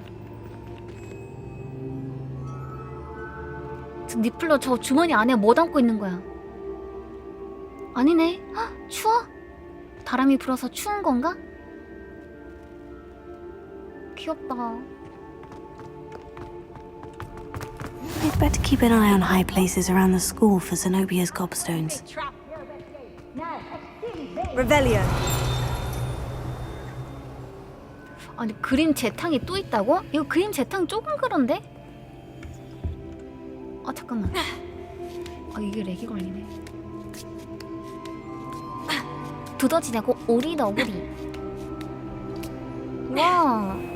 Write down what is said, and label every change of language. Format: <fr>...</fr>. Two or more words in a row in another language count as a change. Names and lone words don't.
<ko>저 니플러 저 주머니 안에 뭐 담고 있는 거야? 아니네. 추워? 바람이 불어서 추운 건가? 귀엽다.</ko> <en>I'd better keep an eye on high places around the school for Zenobia's gobstones.</en> <ko>Revelio. 아니, 그림 재탕이 또 있다고? 이거 그림 재탕 조금 그런데? 아, 잠깐만. 이게 렉이 걸리네. 두더지냐고? 오리 너구리. 와.</ko>